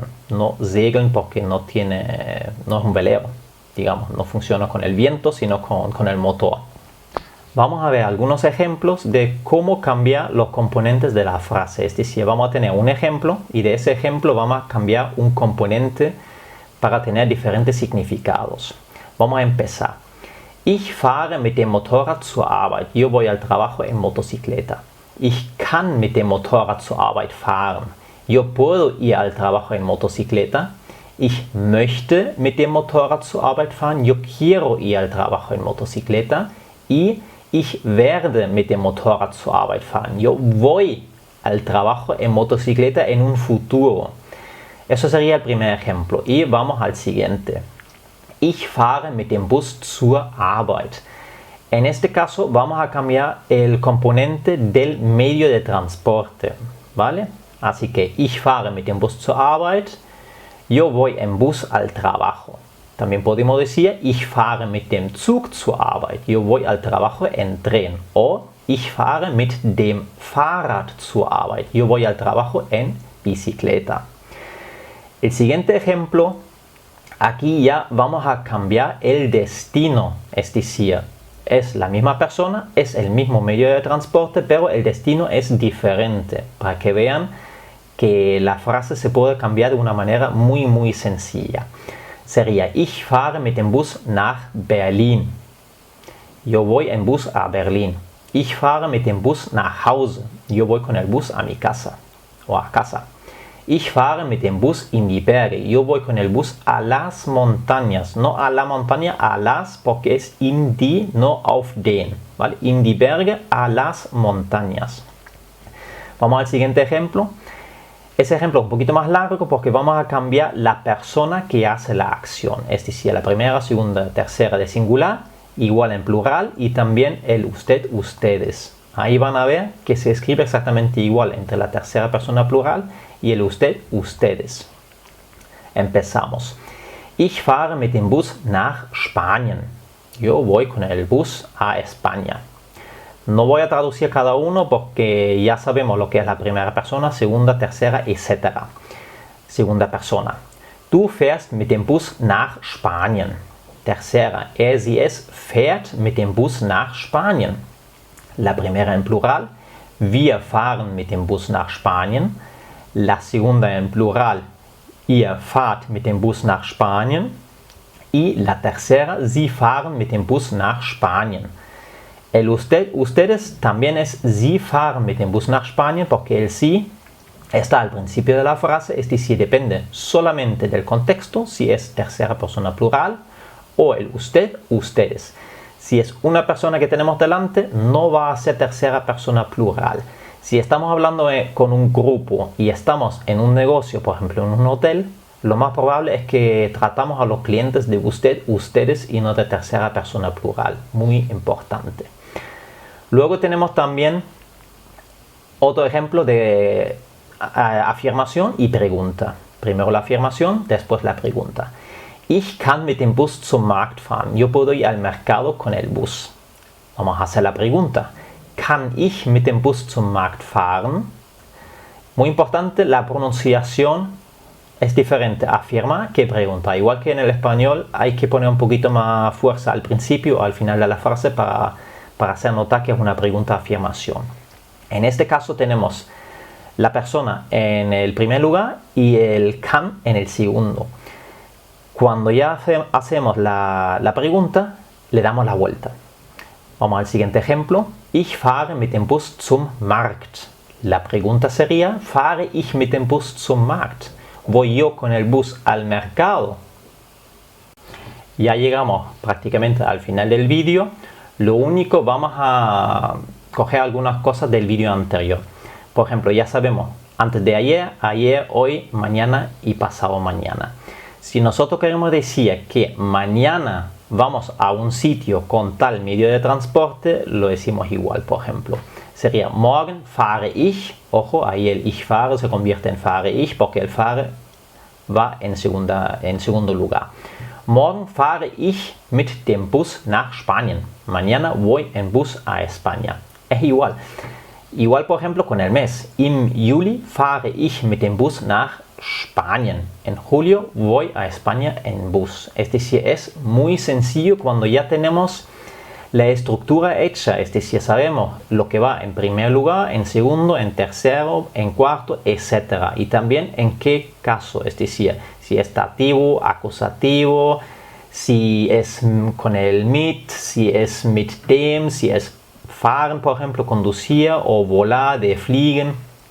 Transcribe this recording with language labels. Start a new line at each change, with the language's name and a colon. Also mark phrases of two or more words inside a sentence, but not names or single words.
Spanish: No segeln porque no es un velero, digamos, no funciona con el viento, sino con el motor. Vamos a ver algunos ejemplos de cómo cambiar los componentes de la frase. Es decir, vamos a tener un ejemplo y de ese ejemplo vamos a cambiar un componente para tener diferentes significados. Vamos a empezar.
German: Ich fahre mit dem Motorrad zur Arbeit.
Spanish: Yo voy al trabajo en motocicleta.
German: Ich kann mit dem Motorrad zur Arbeit fahren.
Spanish: Yo puedo ir al trabajo en motocicleta.
German: Ich möchte mit dem Motorrad zur Arbeit fahren.
Spanish: Yo quiero ir al trabajo en motocicleta.
German: Y ich werde mit dem Motorrad zur Arbeit fahren.
Spanish: Yo voy al trabajo en motocicleta en un futuro. Eso sería el primer ejemplo. Y vamos al siguiente.
German: Ich fahre mit dem Bus zur Arbeit.
Spanish: En este caso vamos a cambiar el componente del medio de transporte, ¿vale? Así que
German: ich fahre mit dem Bus zur Arbeit.
Spanish: Yo voy en bus al trabajo. También podemos decir
German: ich fahre mit dem Zug zur Arbeit.
Spanish: Yo voy al trabajo en tren.
German: O ich fahre mit dem Fahrrad zur Arbeit.
Spanish: Yo voy al trabajo en bicicleta. El siguiente ejemplo, aquí ya vamos a cambiar el destino. Es decir, es la misma persona, es el mismo medio de transporte, pero el destino es diferente. Para que vean que la frase se puede cambiar de una manera muy sencilla.
German: Sería ich fahre mit dem Bus nach Berlin.
Spanish: Yo voy en bus a Berlín.
German: Ich fahre mit dem Bus nach Hause.
Spanish: Yo voy con el bus a mi casa o a casa.
German: Ich fahre mit dem Bus in die Berge.
Spanish: Yo voy con el bus a las montañas. No a la montaña, a las, porque es
German: in die,
Spanish: no
German: auf den.
Spanish: ¿Vale?
German: In die Berge,
Spanish: a las montañas. Vamos al siguiente ejemplo. Ese ejemplo es un poquito más largo porque vamos a cambiar la persona que hace la acción. Es decir, la primera, segunda, tercera de singular, igual en plural, y también el usted, ustedes. Ahí van a ver que se escribe exactamente igual entre la tercera persona plural y el usted, ustedes. Empezamos.
German: Ich fahre mit dem Bus nach Spanien.
Spanish: Yo voy con el bus a España. No voy a traducir cada uno porque ya sabemos lo que es la primera persona, segunda, tercera, etc. Segunda persona.
German: Du fährst mit dem Bus nach Spanien.
Spanish: Tercera.
German: Er, sie, es fährt mit dem Bus nach Spanien.
Spanish: La primera en plural.
German: Wir fahren mit dem Bus nach Spanien.
Spanish: La segunda en plural.
German: Ihr fahrt mit dem Bus nach Spanien.
Spanish: Y la tercera.
German: Sie fahren mit dem Bus nach Spanien.
Spanish: El usted, ustedes también es
German: Sie fahren mit dem Bus nach Spanien
Spanish: porque el sí está al principio de la frase, es decir, depende solamente del contexto, si es tercera persona plural o el usted, ustedes. Si es una persona que tenemos delante, no va a ser tercera persona plural. Si estamos hablando con un grupo y estamos en un negocio, por ejemplo en un hotel, lo más probable es que tratamos a los clientes de usted, ustedes y no de tercera persona plural. Muy importante. Luego tenemos también otro ejemplo de afirmación y pregunta. Primero la afirmación, después la pregunta.
German: Ich kann mit dem Bus zum Markt fahren.
Spanish: Yo puedo ir al mercado con el bus. Vamos a hacer la pregunta.
German: Kann ich mit dem Bus zum Markt fahren?
Spanish: Muy importante, la pronunciación es diferente afirma que pregunta. Igual que en el español hay que poner un poquito más fuerza al principio o al final de la frase para hacer notar que es una pregunta-afirmación. En este caso tenemos la persona en el primer lugar y el kann en el segundo. Cuando ya hacemos la pregunta, le damos la vuelta. Vamos al siguiente ejemplo.
German: Ich fahre mit dem Bus zum Markt.
Spanish: La pregunta sería,
German: ¿fahre ich mit dem Bus zum Markt?
Spanish: ¿Voy yo con el bus al mercado? Ya llegamos prácticamente al final del vídeo. Lo único, vamos a coger algunas cosas del vídeo anterior. Por ejemplo, ya sabemos, antes de ayer, ayer, hoy, mañana y pasado mañana. Si nosotros queremos decir que mañana vamos a un sitio con tal medio de transporte, lo decimos igual, por ejemplo.
German: Sería morgen fahre ich.
Spanish: Ojo, ahí el
German: ich fahre
Spanish: se convierte en
German: fahre ich
Spanish: porque el fahre va en segundo lugar.
German: Morgen fahre ich mit dem Bus nach Spanien.
Spanish: Mañana voy en bus a España. Es igual. Igual, por ejemplo, con el mes.
German: Im Juli fahre ich mit dem Bus nach Spanien.
Spanish: En julio voy a España en bus. Es decir, es muy sencillo cuando ya tenemos la estructura hecha. Es decir, sabemos lo que va en primer lugar, en segundo, en tercero, en cuarto, etc. Y también en qué caso. Es decir, si es dativo, acusativo, si es con el mit, si es
German: mit dem,
Spanish: si es fahren, por ejemplo, conducir o volar, de fliegen.